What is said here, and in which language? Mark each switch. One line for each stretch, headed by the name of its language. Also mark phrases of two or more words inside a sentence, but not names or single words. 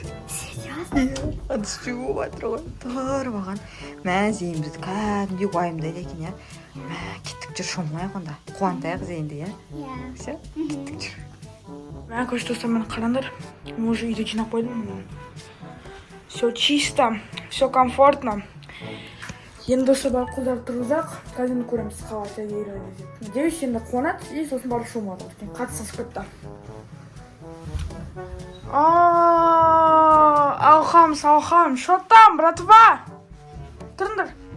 Russian: Серьезно?
Kazakh: Ыдыс жуып жатыр ғой. Тұр маған. Мә, зейін бізді кәдімгідей уайымдайды екен, иә? Мә, кеттік жүр, шомылайық онда. Қуантайық зейінді, иә? Иә. Все, кеттік жүр. Мә, көрші достар, мені қараңдар. Мен уже үйде жинап қойдым.
Russian: Все чисто, все комфортно.
Kazakh: Енді достар барып қолдарды тұрғызақ. Қазір көреміз қалай тәгейрі деп. Надеюсь, енді қуанады и сосын барып шумады. Қатты сасып кетті. Алхам,
Russian: что там, братва?
Kazakh: Тұрыңдар.